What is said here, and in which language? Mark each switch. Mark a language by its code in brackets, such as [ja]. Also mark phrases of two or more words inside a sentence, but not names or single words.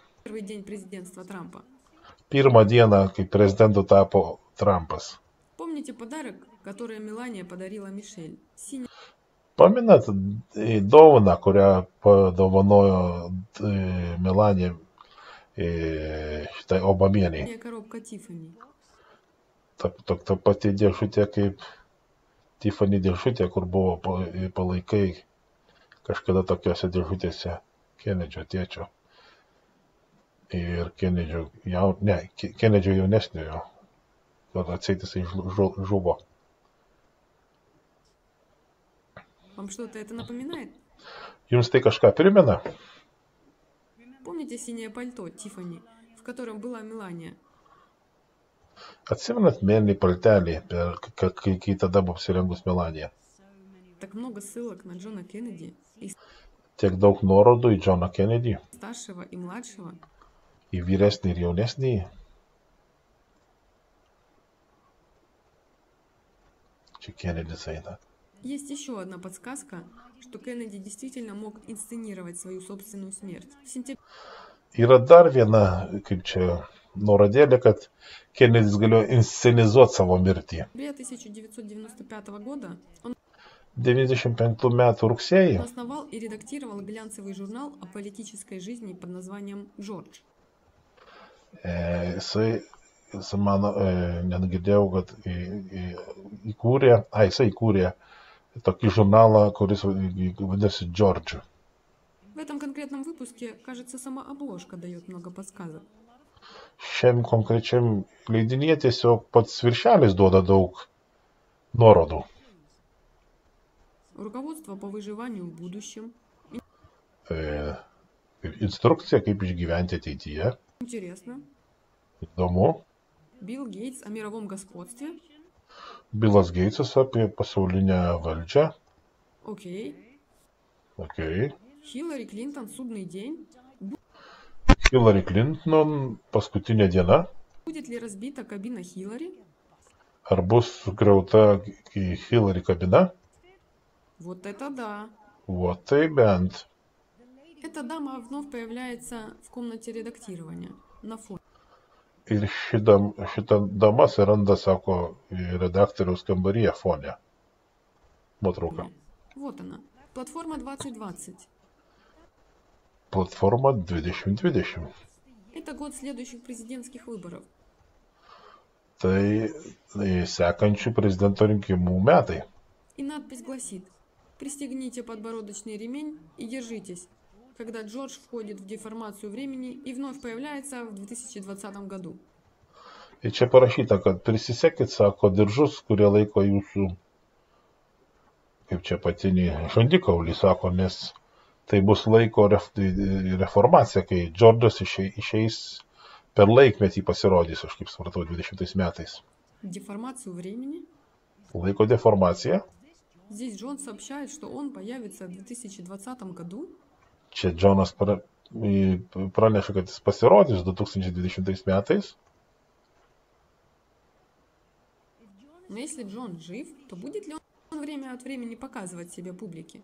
[ru] Первый день президентства Трампа. [lt] Pirmą dieną, kai prezidentu tapo Trumpas. [ru] Помните подарок, который Мелания подарила Мишель? Синий [lt] Pamenat dovaną, kurią padovanojo Melanija šitai Obamieniai? [ru] коробка Тиффани. [lt] Ta pati dėžutė kaip Tiffany dėžutė, kur buvo palaikai kažkada tokiuose dėžutėse Kennedžio tėčio. Ir Kennedžio jaunesniojo, kad atseit jisai žuvo. [ru] Вам что-то это напоминает? [lt] Jums tai kažką primena? [ru] Помните синее пальто Тиффани, в котором была Мелания? [lt] Atsimenat mėlyną paltelį, kai tada buvo apsirengus Melanija? [ru] Так много ссылок на Джона Кеннеди, и [lt] Tiek daug nuorodų į Johną Kennedy, [ru] старшего, и младшего. [lt] į vyresnį ir jaunesnį. Čia Kennedys eina. [ru] Есть еще одна подсказка, что Кеннеди действительно мог инсценировать свою собственную смерть. В сентябре [lt] Yra dar viena, kaip čia, nuorodėlė, kad Kennedys galėjo inscenizuoti savo mirtį. [ru] 1995 года он [lt] 95 metų rugsėjį [ru] основал и редактировал глянцевый журнал о политической жизни под названием «Джордж». [lt] jisai mano, negirdėjau, kad jisai įkūrė tokį žurnalą, kuris vadinasi George. [ru] В этом конкретном выпуске, кажется, сама обложка дает много подсказок. [lt] Šiam konkrečiam leidinyje tiesiog pats viršelis duoda daug nuorodų. [ru] Руководство по выживанию в будущем, [lt] Instrukcija, kaip išgyventi ateityje. [ru] Интересно. [lt] Įdomu. [ru] Билл Гейтс о мировом господстве. [lt] Bilas Geitsas apie pasaulinę valdžią. [ru] Окей. [lt] Okay. [ru] Хиллари Клинтон судный день. [lt] Hillary Clinton paskutinė diena. [ru] Будет ли разбита кабина Хиллари? [lt] Ar bus sugriauta Hillary kabina? [ru] Вот это да. [lt] Вот tai bent. [ru] Эта дама вновь появляется в комнате редактирования на фоне. [lt] Ir šita dama atsiranda, sako, redaktoriaus kambaryje fone. Nuotrauka. [ru] Вот она. Платформа 2020. [lt] Platforma 2020. [ru] Это год следующих президентских выборов. [lt] Tai sekančių prezidento rinkimų metai. [ru] И надпись гласит: «Пристегните подбородочный ремень и держитесь, когда Джордж входит в деформацию времени и вновь появляется в 2020 году». [lt] Ir čia parašyta, kad prisisekit, sako, diržus, kurie laiko jūsų, kaip čia patinį žandikaulį, sako, nes tai bus laiko reformacija, kai Džordžas išeis per laikmetį pasirodys, aš kaip supratau, 20 metais. [ru] Деформацию времени? [lt] Laiko deformacija. [ru] Здесь Джон сообщает, что он появится в 2020 году. [lt] Čia Džonas praneša, kad jis pasirodys 2020 metais. [ru] Но если Джон жив, то будет ли он время от времени показывать себя публике?